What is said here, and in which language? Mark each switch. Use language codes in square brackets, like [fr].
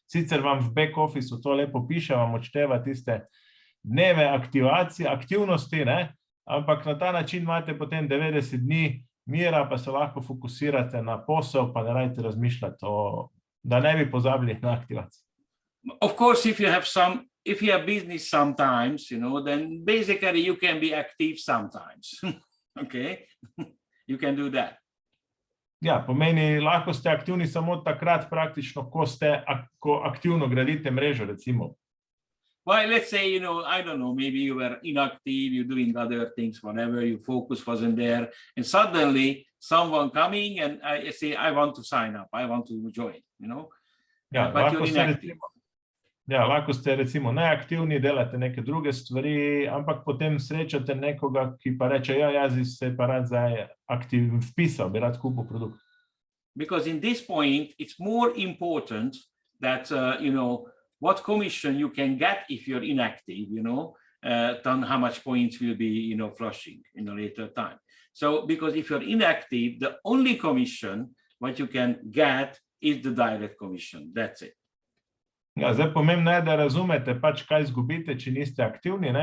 [sl] Sicer vam v back officeu to lepo piše, vam odšteva tiste dneve aktivacije, aktivnosti, ampak na ta način imate potem 90 dni mira, pa se lahko fokusirate na posel, pa ne rajte razmišljati da ne bi pozabili na aktivacijo. [en] Of course, if you have business sometimes, then basically you can be active sometimes. Okay? You can do that. [sl] Ja, pomeni, lahko ste aktivni samo takrat praktično, ko aktivno gradite mrežo, recimo. [en] Well, let's say, I don't know, maybe you were inactive, you're doing other things, whatever, your focus wasn't there, and suddenly someone coming and I say, I want to sign up, I want to join, [sl] Ja, [en] but you're inactive. [sl] Lahko ste recimo neaktivni, delate neke druge stvari, ampak potem srečate nekoga, ki pa reče, jaz se pa rad zdaj aktivno vpisal, bi rad kupil produkt. [en] Because in this point, it's more important that, what commission you can get if you're inactive, than how much points will be, flushing in a later time. So, because if you're inactive, the only commission what you can get is the direct commission. That's it. [sl] Ja, zdaj pomembno je, da razumete pač, kaj izgubite, če niste aktivni.